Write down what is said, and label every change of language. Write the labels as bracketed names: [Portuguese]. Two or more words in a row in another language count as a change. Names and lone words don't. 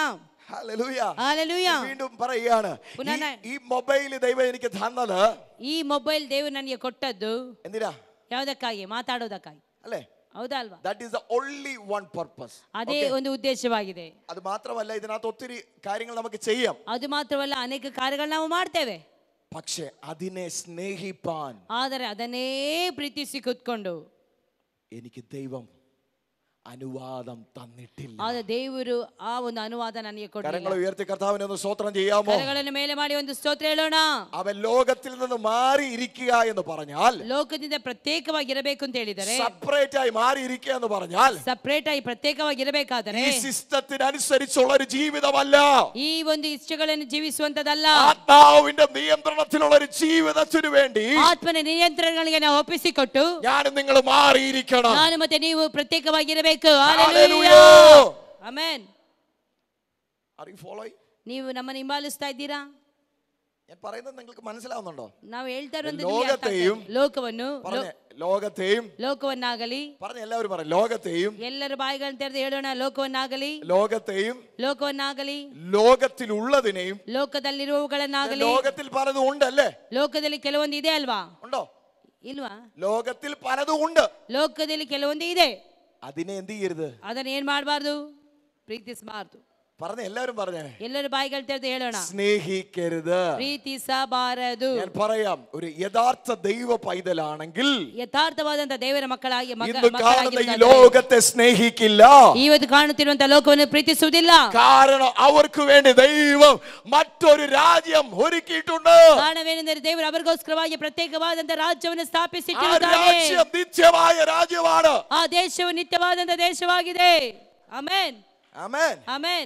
[Malayalam] ഹല്ലേലൂയ. [Kannada] ಹಾಲೆಲೂಯಾ. [Malayalam] വീണ്ടും പറയുകയാണ്, ഈ മൊബൈൽ ദൈവം എനിക്ക് തന്നത്, [Kannada] ಈ ಮೊಬೈಲ್ ದೇವರು ನನಗೆ ಕೊಟ್ಟದ್ದು [Malayalam] എന്തിനാ? [Kannada] ಯಾವುದಕ್ಕಾಗಿ? ಮಾತಾಡೋದಕ್ಕಾಗಿ [Malayalam] അല്ലേ? [Kannada] ಹೌದಾ ಅಲ್ವಾ? [English] That is the only one purpose. [Kannada] ಅದೇ ಒಂದು ಉದ್ದೇಶವಾಗಿದೆ. [Malayalam] അത് മാത്രമല്ല, ഇതിനകത്ത് ഒത്തിരി കാര്യങ്ങൾ നമുക്ക് ചെയ്യാം. [Kannada] ಅದು ಮಾತ್ರವಲ್ಲ, ಅನೇಕ ಕಾರ್ಯಗಳು ನಾವು ಮಾಡ್ತೇವೆ. [Malayalam] പക്ഷെ അതിനെ സ്നേഹിപ്പാൻ, [Kannada] ಆದರೆ ಅದನ್ನೇ ಪ್ರೀತಿಸಿ ಕೂತ್ಕೊಂಡು [Malayalam] എനിക്ക് ദൈവം അനുവാദം തന്നിട്ടില്ല. [Kannada] ಆದ ದೇವರು ಆ ಒಂದು ಅನುವಾದ ನನಗೆ ಕೊಡಲಿಲ್ಲ. [Malayalam] കരങ്ങൾ ഉയർത്തി കർത്താവിനെ ഒന്ന് സ്തോത്രം ചെയ്യാമോ? [Kannada] ಕರಗಳನ್ನು ಮೇಲೆ ಮಾಡಿ ಒಂದು ಸ್ತೋತ್ರ ಹೇಳೋಣ. [Malayalam] അവൻ ലോകത്തിൽ നിന്ന് മാറി ഇരിക്കുക എന്ന് പറഞ്ഞാൽ, [Kannada] ಲೋಕದಿಂದ ಪ್ರತ್ಯೇಕವಾಗಿ ಇರಬೇಕು ಅಂತ ಹೇಳಿದರೆ, [Malayalam] സെപ്പറേറ്റ് ആയി മാറി ഇരിക്കുക എന്ന് പറഞ്ഞാൽ, [Kannada] ಸಪರೇಟ್ ಆಗಿ ಪ್ರತ್ಯೇಕವಾಗಿ ಇರಬೇಕಾದರೆ [Malayalam] ഈ സിസ്റ്റത്തിനനുസരിച്ചുള്ള ഒരു ജീവിതമല്ല, [Kannada] ಈ ಒಂದು ಇಷ್ಟಗಳನ್ನು ಜೀವಿಸುವಂತದಲ್ಲ. [Malayalam] ആത്മാവിന്റെ നിയന്ത്രണത്തിലുള്ള ഒരു ജീവിതത്തിനു വേണ്ടി [Kannada] ಆತ್ಮನ ನಿಯಂತ್ರಣಗಳಿಗೆ ನಾವು ಒಪ್ಪಿಸಿಕೊಟ್ಟು [Malayalam] ഞാനും നിങ്ങൾ മാറിയിരിക്കണം. [Kannada] ನಾನು ಮತ್ತೆ ನೀವು ಪ್ರತ್ಯೇಕವಾಗಿರಬೇಕು. [English] Hallelujah. [Kannada] ಆಮೆನ್. [English] Are you following? [Kannada] ನೀವು ನಮ್ಮನ್ನು ಹಿಂಬಾಲಿಸ್ತಾ ಇದ್ದೀರಾ? [Malayalam] ഞാൻ പറയുന്നത് നിങ്ങൾക്ക് മനസ്സിലാവുന്നുണ്ടോ? [Kannada] ನಾವು ಹೇಳ್ತಾ ಇರೋದು [Malayalam] ലോകത്തെയും, [Kannada] ಲೋಕವನ್ನು, [Malayalam] ലോകത്തെയും, [Kannada] ಲೋಕವನ್ನಾಗಲಿ, [Malayalam] പറഞ്ഞ എല്ലാവരും പറയും, ലോകത്തെയും, [Kannada] ಎಲ್ಲರ ಬಾಯಿಗಳನ್ನು ತೆರೆದು ಹೇಳೋಣ, ಲೋಕವನ್ನಾಗಲಿ, [Malayalam] ലോകത്തെയും, [Kannada] ಲೋಕವನ್ನಾಗಲಿ, [Malayalam] ലോകത്തിലുള്ളതിനെയും. [Kannada] ಲೋಕದಲ್ಲಿರುವವುಗಳನ್ನಾಗಲಿ. [Malayalam] ലോകത്തിൽ പലതും ഉണ്ടല്ലേ? [Kannada] ಲೋಕದಲ್ಲಿ ಕೆಲವೊಂದು ಇದೆ ಅಲ್ವಾ? [Malayalam] ഉണ്ടോ? [Kannada] ಇಲ್ವಾ? [Malayalam] ലോകത്തിൽ പലതും ഉണ്ട്. [Kannada] ಲೋಕದಲ್ಲಿ ಕೆಲವೊಂದು ಇದೆ. [Malayalam] അതിനെ എന്ത് ചെയ്യരുത്? [Kannada] ಅದನ್ನ ಏನ್ ಮಾಡಬಾರ್ದು? ಪ್ರೀತಿಸಬಾರ್ದು. [Malayalam] പറഞ്ഞ എല്ലാവരും പറഞ്ഞേ, [Kannada] ಎಲ್ಲರೂ ಬಾಯಿಗಳು ತೆರೆದು ಹೇಳೋಣ, [Malayalam] സ്നേഹിക്കരുത്. [Kannada] ಪ್ರೀತಿಸಬಾರದು. [Malayalam] ഞാൻ പറയാം, ഒരു യഥാർത്ഥ ദൈവ പൈതലാണെങ്കിൽ [Kannada] ಯಥಾರ್ಥವಾದಂತ ದೇವರ ಮಕ್ಕಳಾಗಿ [Malayalam] ഇന്ന് കാണുന്ന ഈ ലോകത്തെ സ്നേഹിക്കില്ല. [Kannada] ಇವತ್ತು ಕಾಣುತ್ತಿರುವಂತಹ ಲೋಕವನ್ನು ಪ್ರೀತಿಸುವುದಿಲ್ಲ. [Malayalam] കാരണം അവർക്ക് വേണ്ടി ദൈവം മറ്റൊരു രാജ്യം ഒരുക്കിയിട്ടുണ്ട്. [Kannada] ಕಾರಣವೇನೆಂದರೆ ದೇವರು ಅವರಿಗೋಸ್ಕರವಾಗಿ ಪ್ರತ್ಯೇಕವಾದಂತ ರಾಜ್ಯವನ್ನು [Malayalam] ആ [Kannada] ಸ್ಥಾಪಿಸಿಟ್ಟಿರುತ್ತಾನೆ. [Malayalam] രാജ്യം നിത്യമായ രാജ്യമാണ്. [Kannada] ಆ ದೇಶವು ನಿತ್ಯವಾದಂತ ದೇಶವಾಗಿದೆ. ಆಮೆನ್, [Malayalam] ആമേൻ. [Kannada] ಆಮೆನ್.